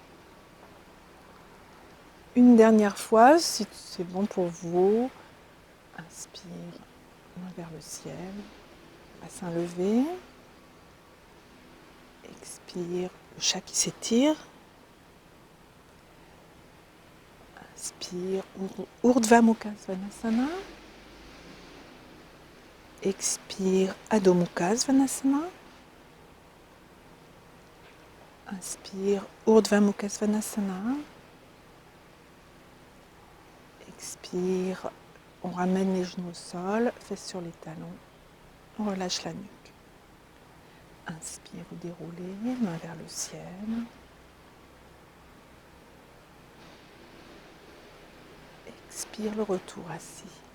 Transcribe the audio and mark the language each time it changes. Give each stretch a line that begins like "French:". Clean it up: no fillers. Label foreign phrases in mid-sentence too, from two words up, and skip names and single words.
French: Une dernière fois, si c'est bon pour vous, inspire, main vers le ciel, bassin levé. Expire, le chat qui s'étire. Inspire, Urdhva Mukha Svanasana. Expire, Adho Mukha Svanasana. Inspire, Urdhva Mukha Svanasana. Expire, on ramène les genoux au sol, fesses sur les talons, on relâche la nuque. Inspire, vous déroulez, main vers le ciel. Expire, le retour assis.